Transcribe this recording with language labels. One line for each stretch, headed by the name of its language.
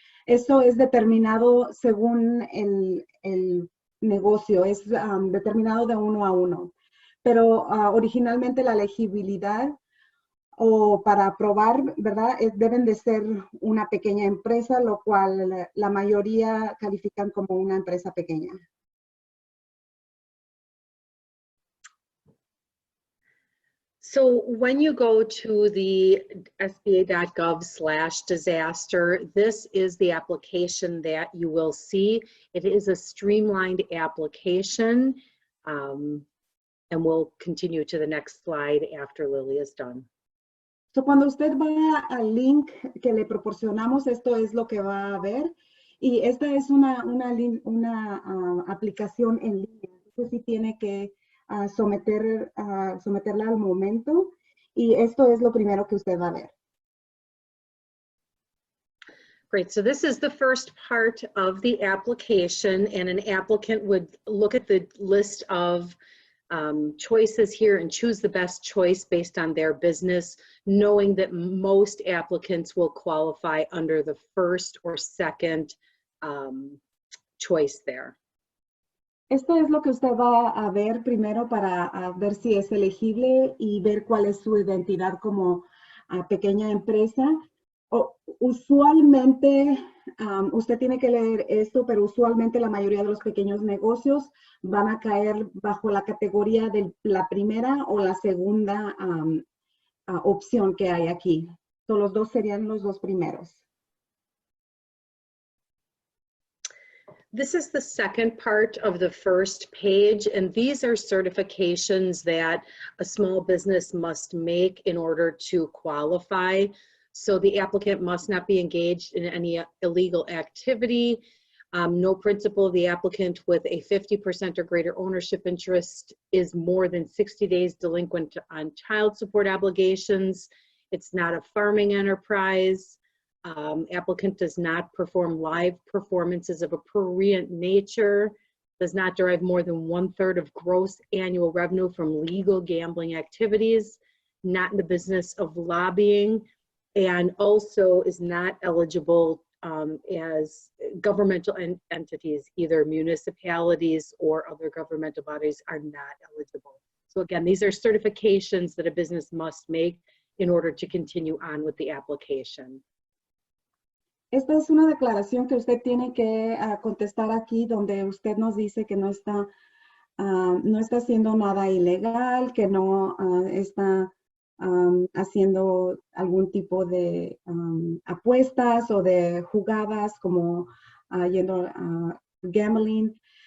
Spanish: Eso es determinado según el negocio, es determinado de 1 a 1. Pero originalmente la elegibilidad o para aprobar, ¿verdad? Deben de ser una pequeña empresa, lo cual la mayoría califican como una empresa pequeña.
English: So when you go to the sba.gov/disaster, this is the application that you will see. It is a streamlined application, and we'll continue to the next slide after Lily is done.
Spanish: So, cuando usted va al link que le proporcionamos, esto es lo que va a ver. Y esta es una aplicación en línea. Entonces, sí tiene que someterla al momento. Y esto es lo primero que usted va a ver.
English: Great, so this is the first part of the application, and an applicant would look at the list of choices here and choose the best choice based on their business, knowing that most applicants will qualify under the first or second choice there.
Spanish: Esto es lo que usted va a ver primero para ver si es elegible y ver cuál es su identidad como pequeña empresa. Usualmente, usted tiene que leer esto, pero usualmente la mayoría de los pequeños negocios van a caer bajo la categoría de la primera o la segunda opción que hay aquí. So, los dos serían los dos primeros.
English: This is the second part of the first page, and these are certifications that a small business must make in order to qualify. So the applicant must not be engaged in any illegal activity. No principal of the applicant with a 50% or greater ownership interest is more than 60 days delinquent on child support obligations. It's not a farming enterprise. Applicant does not perform live performances of a prurient nature, does not derive more than 1/3 of gross annual revenue from legal gambling activities, not in the business of lobbying, and also is not eligible as governmental entities, either municipalities or other governmental bodies are not eligible. So again, these are certifications that a business must make in order to continue on with the application.
Spanish: Esta es una declaración que usted tiene que contestar aquí, donde usted nos dice que no está haciendo nada ilegal, que no está haciendo algún tipo de apuestas o de jugadas como yendo a gambling.